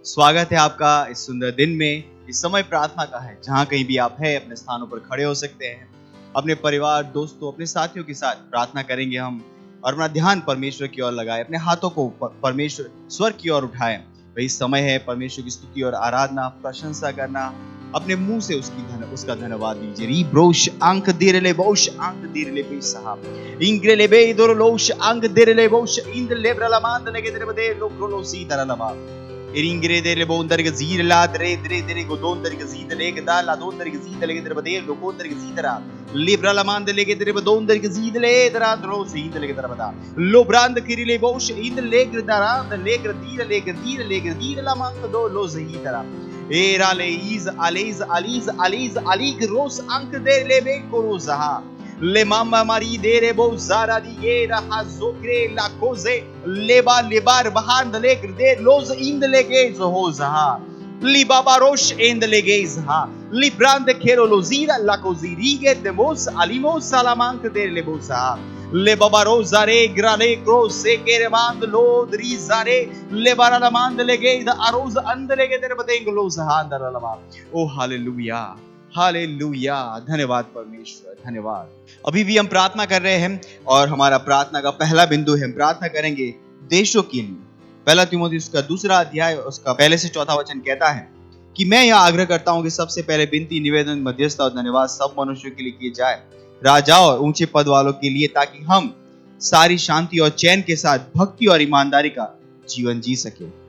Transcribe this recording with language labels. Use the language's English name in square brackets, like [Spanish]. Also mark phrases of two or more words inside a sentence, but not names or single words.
[Hindi] स्वागत है आपका इस सुंदर दिन में। इस समय प्रार्थना का है, जहां कहीं भी आप हैं अपने स्थानों पर खड़े हो सकते हैं, अपने परिवार, दोस्तों, अपने साथियों के साथ प्रार्थना करेंगे हम, और अपना ध्यान परमेश्वर की ओर लगाए, अपने हाथों को परमेश्वर स्वर की ओर उठाएं। वही समय है परमेश्वर की स्तुति और आराधना, प्रशंसा करना, अपने मुंह से उसका धन्यवाद दीजिए। री ब्रोश अंक दिरले बोश अंक दिरले बेसहा इंग्रेले बे दोरलोश अंक दिरले बोश इंद लेब्रला मांद लगे दरे बदे लोक्रोलो सी दरलमा इरिंग्रे दे लेबो अंदर के जीर ला दरे दरे दरे को दोन दरे के जीद लेके दा ला दोन दरे के जीद लेके दरे बदे लोको दरे के जीदरा लिब्रला मांद लेके दरे दोन दरे के जीद ले दरा द्रो सीद लेके दरे बदा लो ब्रांद किरिले बोश इंद लेग्र दरा द लेग्र दीर दीर ला मांग दो लो जही दरा एरा लेइज अलीज अलीज अलीज अलीग रोस अंक दे लेबे कोरोजहा ले मामा मारी दे रे बो जारा दी ये रहा जोक्रे ला कोजे लेबा लेबार बहान दले दे लोज इंद लेगे हो जहा ली बाबा रोश इंद लेगे जहा ली ब्रांड खेरो लोजीरा ला कोजीरी के देमोस अलीमो सलामांक दे लेबो जहा ले बाबा रोजारे ग्राले क्रोस से केरे मांद लो दरी जारे ले बारा मांद लेगे द अरोज अंद लेगे तेरे बतेंग लो जहा अंदर लमा। ओ हालेलुया, हालेलुया, धन्यवाद परमेश्वर, धन्यवाद। अभी भी हम प्रार्थना कर रहे हैं और हमारा प्रार्थना का पहला बिंदु है, हम प्रार्थना करेंगे देशों के लिए। पहला तीमुथियुस का 2 अध्याय उसका पहले से 4 वचन कहता है कि मैं यह आग्रह करता हूं कि सबसे पहले विनती, निवेदन, मध्यस्थता और धन्यवाद सब मनुष्यों के लिए किए जाए, राजाओं और ऊंचे पद वालों के लिए, ताकि हम सारी शांति और चैन के साथ भक्ति और ईमानदारी का जीवन जी सके।